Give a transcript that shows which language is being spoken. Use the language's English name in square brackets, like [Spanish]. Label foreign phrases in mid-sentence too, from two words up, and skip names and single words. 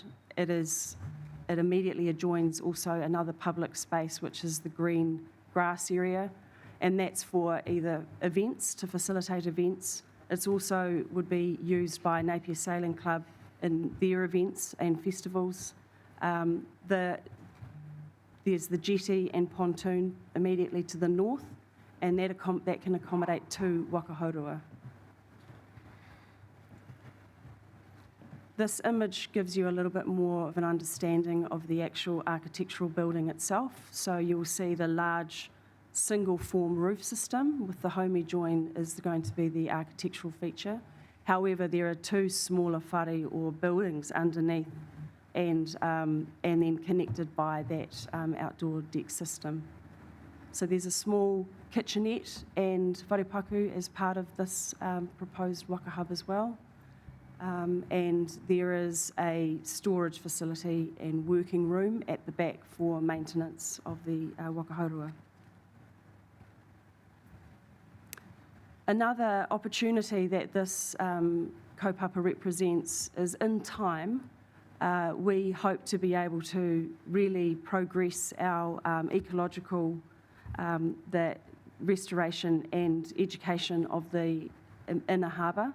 [English] It immediately adjoins also another public space, which is the green grass area, and that's for either events, to facilitate events. It's also would be used by Napier Sailing Club in their events and festivals. There's the jetty and pontoon immediately to the north, and that can accommodate 2 [Māori] waka haurua. [English] This image gives you a little bit more of an understanding of the actual architectural building itself. So you'll see the large single form roof system with the homie join is going to be the architectural feature. However, there are 2 smaller whare or buildings underneath and then connected by that outdoor deck system. So there's a small kitchenette and wharepaku as part of this proposed waka hub as well. And there is a storage facility and working room at the back for maintenance of the [Māori] waka haurua. [English] Another opportunity that this kaupapa represents is in time, we hope to be able to really progress our ecological, the restoration and education of the inner harbour.